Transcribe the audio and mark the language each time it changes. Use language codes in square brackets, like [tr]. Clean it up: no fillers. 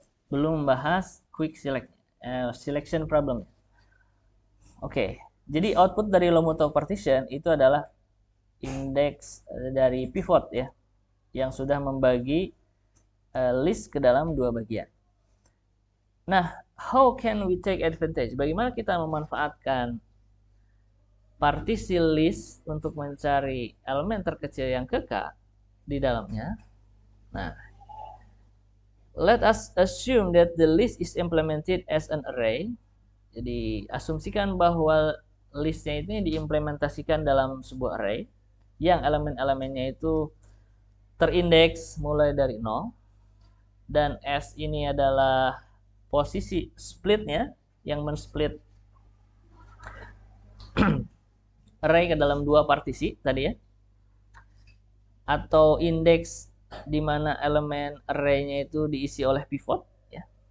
[id] Belum membahas quick selection problem. Oke. Jadi output dari Lomuto partition itu adalah indeks dari pivot ya, yang sudah membagi list ke dalam dua bagian. [en] Nah, how can we take advantage? [id] Bagaimana kita memanfaatkan partisi list untuk mencari elemen terkecil yang ke K di dalamnya? [en] Nah, let us assume that the list is implemented as an array. [id] Jadi, asumsikan bahwa listnya ini diimplementasikan dalam sebuah array yang elemen-elemennya itu terindeks mulai dari 0, dan S ini adalah posisi splitnya yang men-split array ke dalam dua partisi tadi ya, atau indeks di mana elemen array-nya itu diisi oleh pivot ya.